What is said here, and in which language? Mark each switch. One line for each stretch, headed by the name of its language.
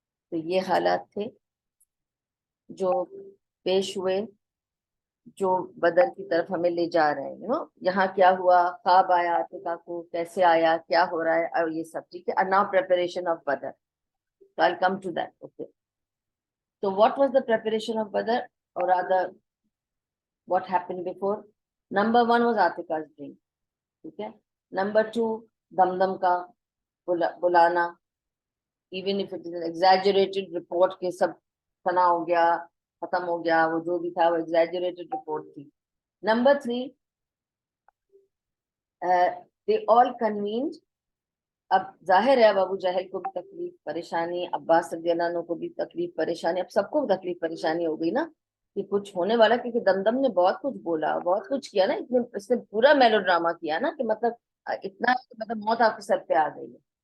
Urdu: تو یہ حالات تھے جو پیش ہوئے، جو بدر کی طرف ہمیں لے جا رہے ہیں. یہاں کیا ہوا، خواب آیا عاتقہ کو، کیسے آیا، کیا ہو رہا ہے، اور یہ سب ٹھیک ہے.
English: now preparation of Badr. So I'll come to that. Okay. So what was the preparation of Badr, or rather what happened before? Number one was Atiqa's dream.
Urdu: ٹھیک ہے.
English: Number two,
Urdu: دمدم کا بلانا،
English: even if it is an exaggerated report
Urdu: کہ سب فنا ہو گیا، ختم ہو گیا، وہ جو بھی تھا وہ exaggerated report تھی.
English: Number three, they all convened.
Urdu: اب ظاہر ہے اب ابو جہل کو بھی تکلیف پریشانی، عباس رضی اللہ عنہ کو بھی تکلیف پریشانی، اب سب کو تکلیف پریشانی ہو گئی نا کہ کچھ ہونے والا، کیونکہ دمدم نے بہت کچھ بولا، بہت کچھ کیا نا، اس نے پورا میلو ڈراما کیا نا کہ مطلب اتنا موت آپ کے سر پہ آ گئی ہے.